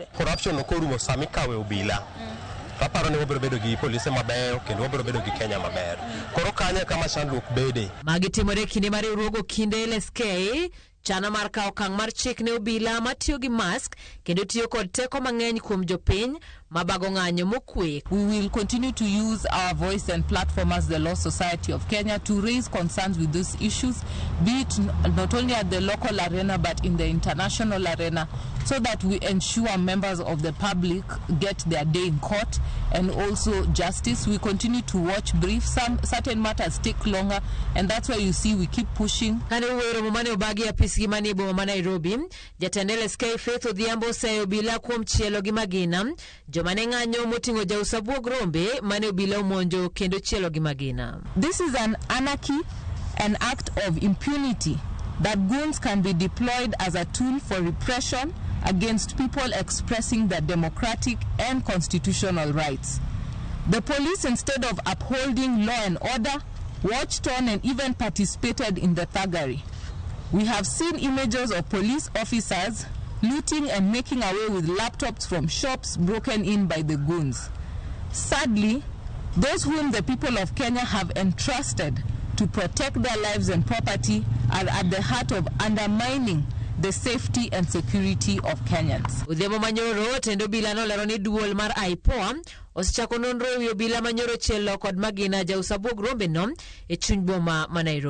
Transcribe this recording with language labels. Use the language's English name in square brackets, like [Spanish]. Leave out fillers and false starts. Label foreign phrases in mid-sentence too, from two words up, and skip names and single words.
[Luo (Kenya and Tanzania)] Corruption ok orumo sami kawe obila. Aparo ni wabiro bedo gi polise mabeyo kendo wabiro bedo gi Kenya maber. Koro kanya kama chandruok bede. Magi timore kinde mar riwruok Okinde LSK chano mar kawo okang' mar chik ne obila matiyo gi mask kendo tiyo kod teko mang'eny kuom jopiny mabago ng'anyo mokwe. [English] We will continue to use our voice and platform as the Law Society of Kenya to raise concerns with those issues, be it not only at the local arena but in the international arena, so that we ensure members of the public get their day in court and also justice. We continue to watch briefs. Certain matters take longer, and that's why you see we keep pushing. [Luo (Kenya and Tanzania)] Kane uwero mumane ubagi ya pisgi mani boma ma Nairobi, jatend LSK Faith Odhiambo sayo obila kuom chielo gi magina, jomane ng'anyo moting'o jausabuog rombe mane obila omonjo kendo chielo gi magina. [English] This is an anarchy, an act of impunity that goons can be deployed as a tool for repression against people expressing their democratic and constitutional rights. The police, instead of upholding law and order, watched on and even participated in the thuggery. We have seen images of police officers looting and making away with laptops from shops broken in by the goons. Sadly, those whom the people of Kenya have entrusted to protect their lives and property are at the heart of undermining the safety and security of Kenyans. [Luo (Kenya and Tanzania)] Odhiambo manyoro tendo obila no lero ni duol mar IPOA osechako nonro e wi obila manyoro chielo kod magina jausabuog rombe no e chuny boma ma Nairobi.